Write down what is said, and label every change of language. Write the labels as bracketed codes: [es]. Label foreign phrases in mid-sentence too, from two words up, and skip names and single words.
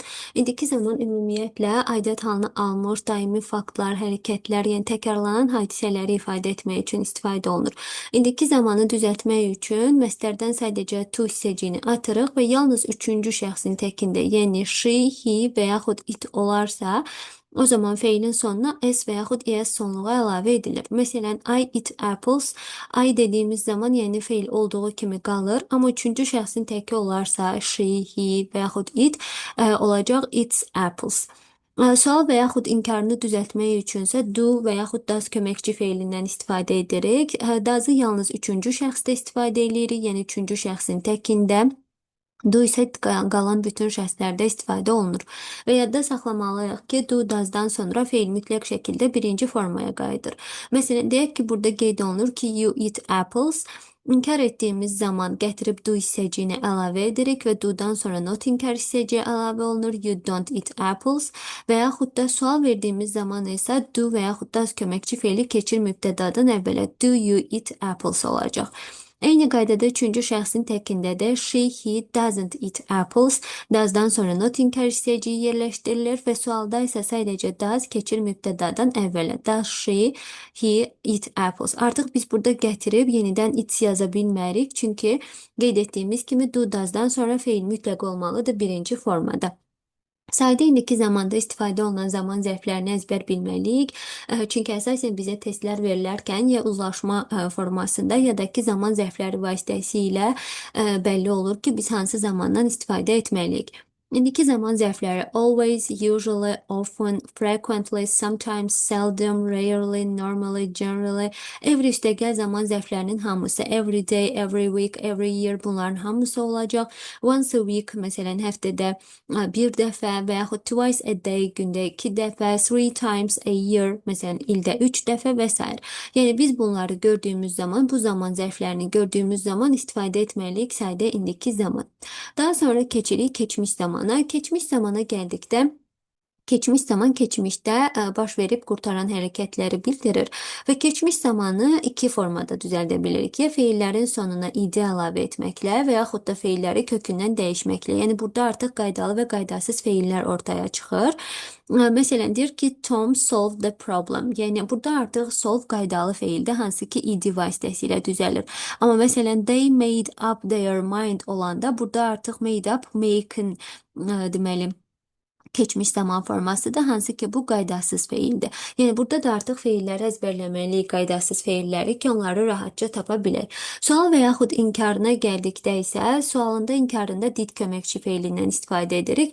[az] İndiki zaman ümumiyyətlə aidiyyət halını almış daimi faktlar, hərəkətlər, yəni təkrarlanan hadisələri ifadə etmək üçün istifadə olunur. İndiki zamanı düzəltmək üçün məsdərdən sadəcə to hissəciyini atırıq və yalnız üçüncü şəxsin təkində, yəni [en] she, he [az] və yaxud it olarsa, o zaman feilin sonuna s və yaxud es sonluğu əlavə edilir. Məsələn, [en] I eat apples. [az] I dediyimiz zaman yəni feil olduğu kimi qalır. Amma üçüncü şəxsin təki olarsa [en] she, he [az] və yaxud it olacaq [en] eats apples. [az] Sual və yaxud inkarını düzəltmək üçünsə do və yaxud does köməkçi feilindən istifadə edirik. Does'ı yalnız üçüncü şəxsdə istifadə edirik, yəni üçüncü şəxsin təkində. Do isə qalan bütün şəxslərdə istifadə olunur. Və yadda saxlamalıyıq ki, [en] do does'dan [az] sonra feil mütləq şəkildə birinci formaya qayıdır. Məsələn, deyək ki, burada qeyd olunur ki, [en] you eat apples. [az] İnkar etdiyimiz zaman gətirib do hissəciyini əlavə edirik və do'dan sonra not inkar hissəciyi əlavə olunur. [en] You don't eat apples. [az] Və yaxud da sual verdiyimiz zaman isə do və yaxud does köməkçi feili keçir mübtədadan əvvələ. [en] Do you eat apples [az] olacaq. Eyni qaydada üçüncü şəxsin təkində də [en] she, he doesn't eat apples. [az] Does'dan sonra not inkar hissəciyi yerləşdirilir və sualda isə sadəcə does keçir mübtədadan əvvələ. [en] Does she, he eat apples. [az] Artıq biz burada gətirib yenidən it yaza bilmərik. Çünki qeyd etdiyimiz kimi [en] do does'dan [az] sonra feil mütləq olmalıdır birinci formada. Sadə indiki zamanda istifadə olunan zaman zərflərini əzbər bilməliyik. Çünki əsasən bizə testlər verilərkən ya uzlaşma formasında ya da ki zaman zərfləri vasitəsilə bəlli olur ki, biz hansı zamandan istifadə etməliyik. İndiki zaman zərfləri [en] always, usually, often, frequently, sometimes, seldom, rarely, normally, generally. [az] Every üstəgəl zaman zərflərinin hamısı [en] every day, every week, every year [az] bunların hamısı olacaq. [en] Once a week [az] məsələn həftədə bir dəfə və yaxud [en] twice a day [az] gündə 2 dəfə, [en] 3 times a year [az] məsələn ildə 3 dəfə və s. Yəni biz bunları gördüyümüz zaman, bu zaman zərflərini gördüyümüz zaman istifadə etməliyik sadə indiki zaman. Daha sonra keçirik keçmiş zamana. Keçmiş zamana gəldikdə keçmiş zaman keçmişdə baş verib qurtaran hərəkətləri bildirir və keçmiş zamanı iki formada düzəldə bilirik. Ya feillərin sonuna id əlavə etməklə və yaxud da feilləri kökündən dəyişməklə. Yəni burada artıq qaydalı və qaydasız feillər ortaya çıxır. Məsələn, deyir ki, [en] Tom solved the problem. [az] Yəni burada artıq solve qaydalı feildir, hansı ki id vasitəsilə düzəlir. Amma məsələn, [en] they made up their mind [az] olanda burada artıq [en] made up, [az] make'in deməli keçmiş zaman formasıdır, hansı ki bu qaydasız feildir. Yəni burada da artıq feilləri əzbərləməliyik, qaydasız feilləri ki, onları rahatca tapa bilək. Sual və yaxud inkarına gəldikdə isə sualında, inkarında did köməkçi feilindən istifadə edirik.